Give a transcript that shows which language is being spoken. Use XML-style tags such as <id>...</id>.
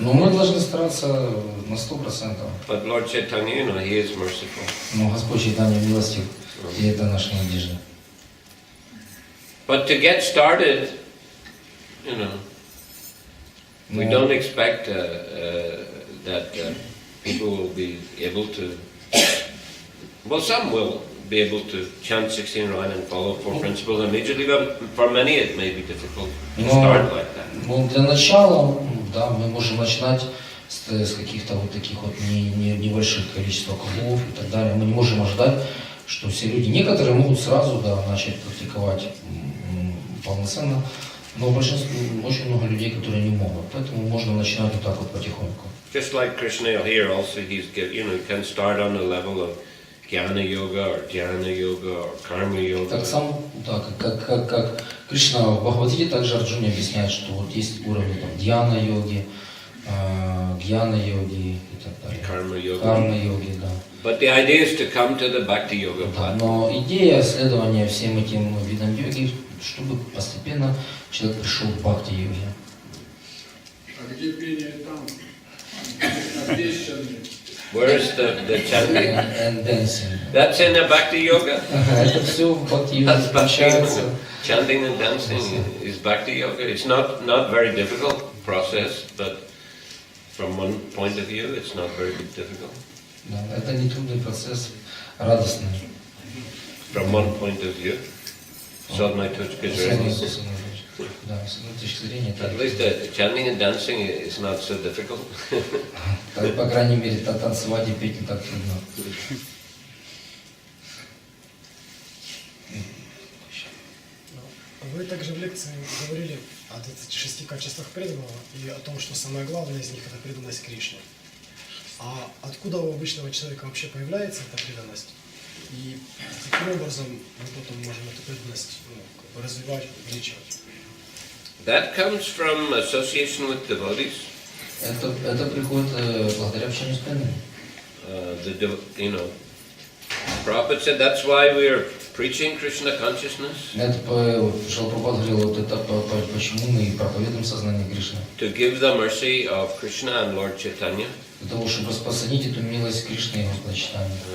<ru>Но мы должны стараться на 100%.</ru> <en>But Lord Chaitanya, He is merciful.</en> <ru>Но Господь Чайтанья милостив, и это наша надежда.</ru> <en>But to get started, we don't expect that people will be able to. Well, some will be able to chant 16 rounds and follow 4 principles immediately, but for many it may be difficult to start like that.</en> <ru>Ну, для начала, да, мы можем начинать с каких-то вот таких вот небольших количеств кругов и так далее. Мы не можем ожидать, что все люди, некоторые могут сразу, да, начать практиковать полноценно, но большинство, очень много людей, которые не могут. Поэтому можно начинать вот так вот потихоньку.</ru> <en>Just like Krishna here also, he can start on the level of Jnana Yoga or Dhyana Yoga or Karma Yoga.</en> <ru>Так сам, да, как Кришна в Бхагавадгите также Арджуне объясняет, что вот есть уровни там Дьяна йоги, Гьяна йоги и так далее.</ru> <en>Karma Yoga.</en> <ru>Карма йоги, да.</ru> <en>But the idea is to come to the Bhakti Yoga</en> <ru>Да,</ru> <en>path.</en> <ru>но идея следования всем этим видам йоги, чтобы постепенно человек пришел к бхакти-йоге. А где пение там? Обещанные.</ru> <en>Where is the chanting? And dancing. That's in the Bhakti Yoga.</en> <ru>Это все в бхакти-йоге</ru> <en>That's Bhakti</en> <ru>включается.</ru> <en>Yoga. Chanting and dancing is Bhakti Yoga. It's not very difficult process, but from one point of view, it's not very difficult.</en> <ru>Да, это не трудный процесс, радостный.</ru> <en>From one point of view,</en> <ru>с одной точки зрения. Да, с одной точки зрения.</ru> <en>At least chanting and dancing is not so difficult.</en> <ru>По крайней мере, танцевать и петь не так трудно. Вы также в лекции говорили о 26 качествах преданного и о том, что самое главное из них – это преданность Кришне. А откуда у обычного человека вообще появляется эта преданность? И каким образом мы потом можем эту преданность развивать, увеличивать?</ru> <en>That comes from association with devotees.</en> <ru>Это приходит благодаря общению с преданными.</ru> <en>Prabhupada said that's why we are preaching Krishna consciousness.</en> <ru>Это Шрила Прабхупада говорил, вот это почему мы проповедуем сознание Кришны.</ru> <en>To give the mercy of Krishna and Lord Chaitanya.</en> <ru>Для того, чтобы распространить эту милость Кришны и Господа Чайтаньи.</ru>